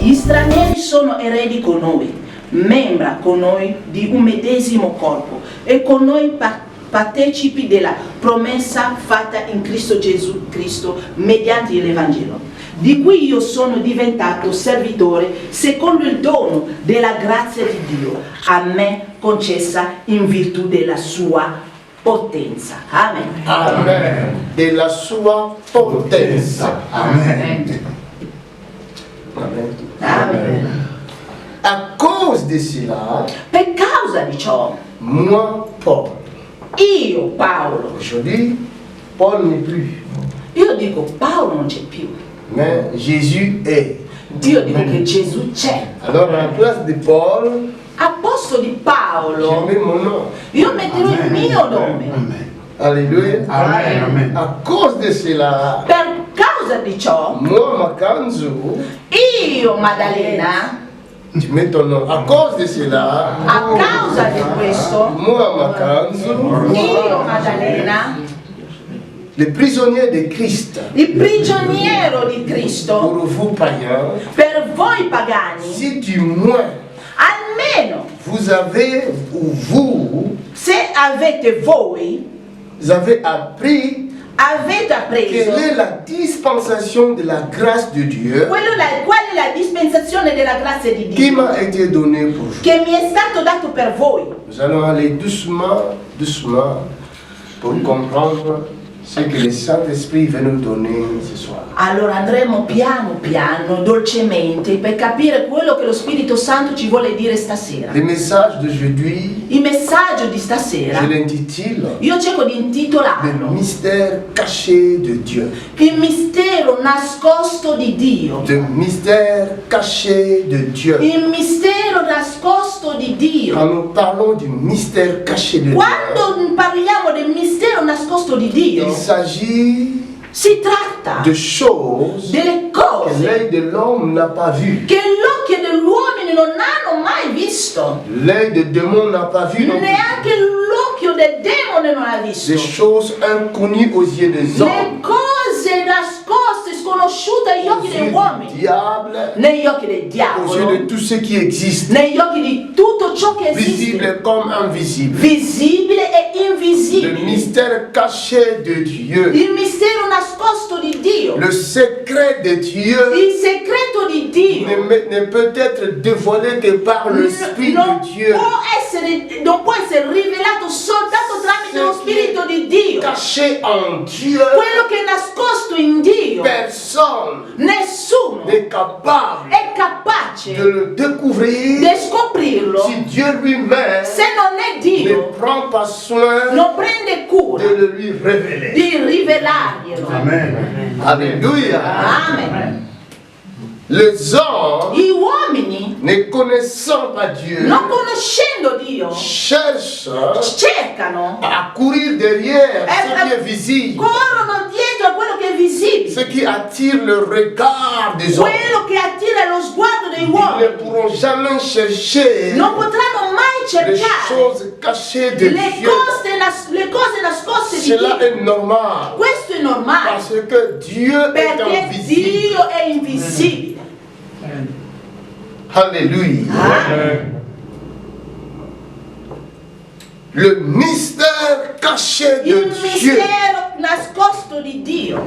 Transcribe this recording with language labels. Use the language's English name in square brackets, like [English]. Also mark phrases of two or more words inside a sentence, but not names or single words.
[Italian] stranieri sono eredi con noi, membra con noi di un medesimo corpo e con noi partecipi della promessa fatta in Cristo Gesù Cristo mediante l'Evangelo, di cui io sono diventato servitore secondo il dono della grazia di Dio a me concessa in virtù della sua potenza. Amen. Amen. Della sua potenza. Amen. Amen. Amen. [French] À cause de cela, [Italian] Per causa di ciò, [French] moi, Paul, [Italian] io Paolo, [French] aujourd'hui, Paul n'est plus, [Italian] io dico Paolo non c'è più, [French] mais Jésus est. [Italian] Dio dico che Gesù c'è. [French] Alors, à la place de Paul, [Italian] A posto di [French] je [Italian] Paolo, [French] mets mon nom. [Italian] io metterò il mio nome. [French] Alléluia. Amen. Amen. À cause de cela, [Italian] Per causa di ciò, [French] moi, Makanzu, [Italian] io Maddalena, [French] tu mets ton nom. À cause de cela, [Italian] a causa di questo, [French] moi, Makanzu, [Italian] io Maddalena, [French] le prisonnier de Christ, [Italian] il prigioniero di Cristo, [French] pour vous païens, [Italian] per voi pagani, [French] si du moins [Italian] almeno [French] vous avez ou vous [Italian] se avete voi, [French] avez appris [Italian] avete [French] quelle [Italian] appreso [French] est la dispensation de la grâce de Dieu [Italian] qual è la dispensazione della grazia di [French] qui [Italian] Dio [French] m'a été donnée pour vous. [Italian] che mi è stato dato per voi. [French] Nous allons aller doucement, doucement pour comprendre ce que le Saint-Esprit veut nous donner ce soir. [Italian] Allora andremo piano piano, dolcemente, per capire quello che lo Spirito Santo ci vuole dire stasera. [French] Le message d'aujourd'hui, [Italian] Il messaggio di [French] je [Italian] stasera, [French] l'intitule [Italian] io cerco di [French] Le [Italian] intitolarlo [French] mystère caché de Dieu. [Italian] Il mistero nascosto di Dio. [French] Le mystère caché de Dieu. [Italian] Il mistero nascosto di Dio. [French] Quand nous parlons du mystère caché de Dieu, [Italian] Quando parliamo del mistero nascosto di [French] il [Italian] Dio, [French] s'agit [Italian] si tratta [French] de choses [Italian] delle [French] que [Italian] cose [French] l'œil de l'homme n'a pas vues. [Italian] che l'occhio degli uomini non hanno mai visto, [French] L'œil de démon n'a pas vu non plus. [Italian] neanche l'occhio del demone non ha visto. [French] Des choses inconnues aux yeux des [Italian] Le [French] hommes. [Italian] cose nascoste, sconosciute agli [French] Aux [Italian] occhi [French] yeux [Italian] degli [French] du [Italian] uomini, [French] diable, [Italian] negli occhi del [French] aux yeux [Italian] diavolo, [French] de tout ce qui existe, [Italian] negli occhi di tutto ciò che esiste, [French] visible comme invisible. [Italian] visibile e [French] Le [Italian] invisibile. [French] mystère caché de Dieu, [Italian] Il mistero nascosto di Dio, [French] le secret de Dieu [Italian] il segreto di Dio [French] ne peut être dévoilé que par l'Esprit [Italian] non [French] de Dieu. [Italian] non può essere rivelato soltanto tramite lo Spirito di Dio. [French] Caché en Dieu, [Italian] Quello che è nascosto in Dio, [French] personne [Italian] nessuno [French] n'est capable [Italian] è capace [French] de le découvrir [Italian] di scoprirlo [French] si Dieu lui-même [Italian] se non è [French] ne [Italian] Dio, [French] prend pas soin [Italian] non prende cura [French] de le lui révéler. [Italian] di rivelarglielo. Amen. [French] Alléluia. Amen. Les hommes, [Italian] Gli uomini, [French] ne connaissant pas Dieu, [Italian] non conoscendo Dio, [French] cherchent [Italian] cercano, [French] à courir derrière ce qui est visible, [Italian] corrono dietro a quello che è visibile, [French] ce qui attire le regard des hommes. [Italian] quello che attira lo sguardo dei [French] Ils ne [Italian] uomini. [French] pourront jamais chercher [Italian] Non potranno mai [French] les [Italian] cercare [French] choses cachées de [Italian] le [French] Dieu. [Italian] cose nascoste di [French] Cela [Italian] Dio. [French] est normal. [Italian] Questo è normale, [French] Parce que Dieu est [Italian] perché [French] invisible. [Italian] Dio è invisibile. [French] Alléluia. Le mystère caché de [Italian] Il [French] Dieu. [Italian] mistero nascosto di Dio.